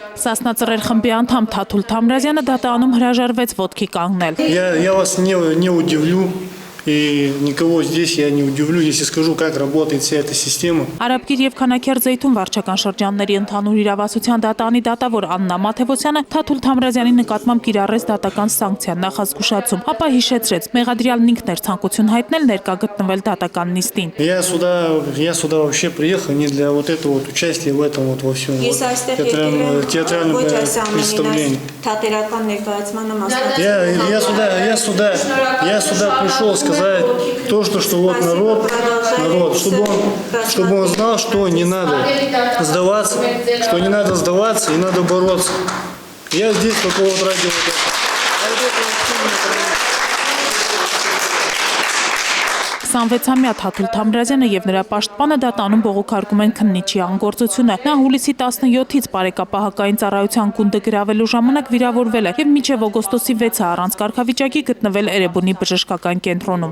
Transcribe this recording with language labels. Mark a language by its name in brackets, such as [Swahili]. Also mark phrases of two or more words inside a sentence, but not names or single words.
[Armenian] Սասնածռեր խմբի անդամ Թաթուլ Թամրազյանը դատանում հրաժարվեց ոտքի կանգնել։ [Russian] Я вас не удивлю. И никого здесь я не удивлю, если скажу, как работает вся эта система. [Armenian] Արաբկիր եւ Քանաքեր Զեյթուն վարչական շրջանների ընդհանուր իրավասության դատանի դատավոր Աննա Մաթևոսյանը Թաթուլ Թամրազյանի նկատմամբ կիրառեց դատական սանկցիա նախազգուշացում, ապա հիշեցրեց, մեղադրյալն ինքն էր ցանկություն հայտնել ներկա գտնվել датական նիստին։ [Russian] Я сюда вообще приехал не для вот этого вот участия в этом вот во всем вот театральном представлении. Я сюда пришел сказать то, что вот народ, чтобы он знал, что не надо сдаваться, и надо бороться. Я здесь только вот ради вот этого. [Armenian] Սանվեցամյա Թաթուլ Թամրազյանը եւ նրա պաշտպանը դատանում բողոքարկում են քննիչի անգործությունը։ Նա հուլիսի 17-ից բարեկապահական ծառայության գունդը գրավելու ժամանակ վիրավորվել է եւ մինչեւ օգոստոսի 6-ը առանց կարգավիճակի գտնվել Էրեբունի բժշկական կենտրոնում։